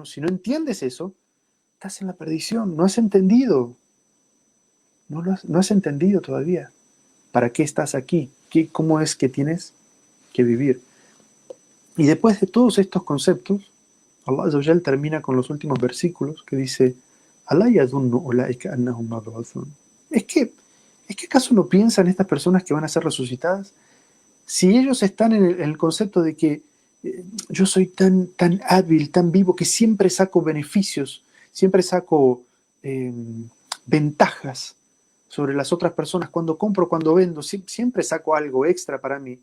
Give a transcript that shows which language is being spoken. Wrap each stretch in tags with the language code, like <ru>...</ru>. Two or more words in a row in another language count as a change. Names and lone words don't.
<es>Si no entiendes eso, estás en la perdición, no has entendido. No has entendido todavía. ¿Para qué estás aquí? ¿Cómo es que tienes que vivir? Y después de todos estos conceptos,</es> <ar>الله عز وجل</ar> <es>termina con los últimos versículos que dice,</es> <ar>¿ألا يظن أولئك أنهم مبعوثون?</ar> <es>¿Es que acaso no piensan estas personas que van a ser resucitadas? Si ellos están en el concepto de que yo soy tan hábil, tan vivo, que siempre saco beneficios, siempre saco ventajas sobre las otras personas, cuando compro, cuando vendo, siempre saco algo extra para mí.</es>